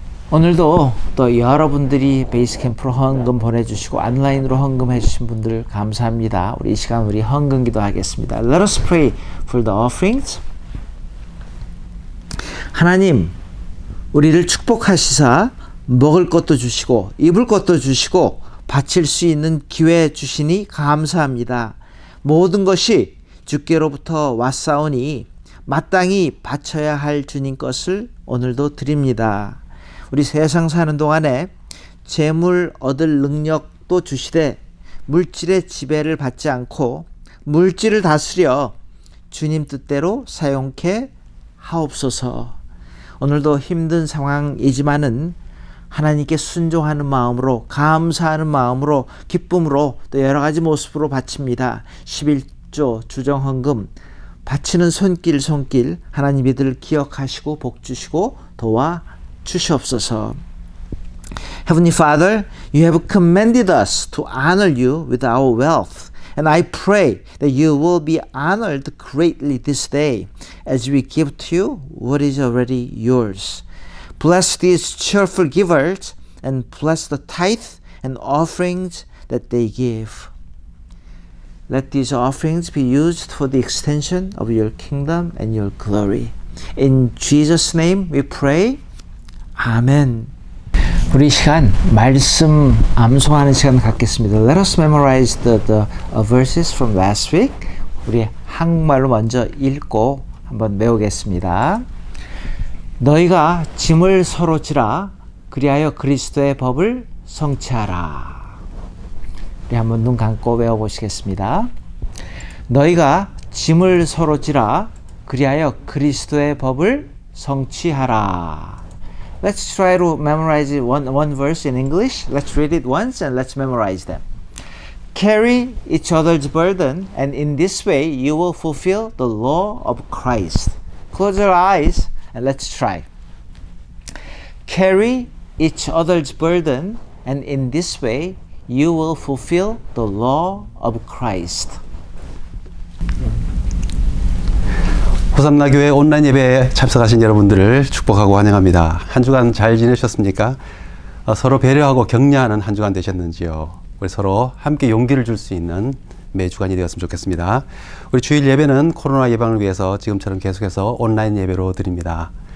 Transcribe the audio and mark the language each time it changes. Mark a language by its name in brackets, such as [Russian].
[Korean] 오늘도 또 여러분들이 베이스캠프로 헌금 보내주시고 온라인으로 헌금해 주신 분들 감사합니다. 우리 이 시간 우리 헌금 기도하겠습니다. [English] Let us pray for the offerings. [Korean] 하나님, 우리를 축복하시사 먹을 것도 주시고 입을 것도 주시고 바칠 수 있는 기회 주시니 감사합니다. 모든 것이 주께로부터 왔사오니 마땅히 바쳐야 할 주님 것을 오늘도 드립니다. 우리 세상 사는 동안에 재물 얻을 능력도 주시되 물질의 지배를 받지 않고 물질을 다스려 주님 뜻대로 사용케 하옵소서. 오늘도 힘든 상황이지만은 하나님께 순종하는 마음으로, 감사하는 마음으로, 기쁨으로 또 여러 가지 모습으로 바칩니다. 11조 주정헌금 바치는 손길 하나님 이들을 기억하시고 복 주시고 도와 주시옵소서. [English] Heavenly Father, you have commanded us to honor you with our wealth. And I pray that you will be honored greatly this day as we give to you what is already yours. Bless these cheerful givers and bless the tithe and offerings that they give. Let these offerings be used for the extension of your kingdom and your glory. In Jesus' name we pray. 아멘. [Korean] 우리 이 시간 말씀 암송하는 시간 갖겠습니다. [English] Let us memorize the verses from last week. [Korean] 우리 한국말로 먼저 읽고 한번 외우겠습니다. 너희가 짐을 서로 지라 그리하여 그리스도의 법을 성취하라. 우리 한번 눈 감고 외워보시겠습니다. 너희가 짐을 서로 지라 그리하여 그리스도의 법을 성취하라. [English] Let's try to memorize one verse in English. Let's read it once and let's memorize them. Carry each other's burden, and in this way you will fulfill the law of Christ. Close your eyes and let's try. Carry each other's burden, and in this way you will fulfill the law of Christ. [Korean] 호산나 교회 온라인 예배에 참석하신 여러분들을 축복하고 환영합니다. 한 주간 잘 지내셨습니까? 서로 배려하고 격려하는 한 주간 되셨는지요? 우리 서로 함께 용기를 줄 수 있는 매 주간이 되었으면 좋겠습니다. 우리 주일 예배는 코로나 예방을 위해서 지금처럼 계속해서 온라인 예배로 드립니다.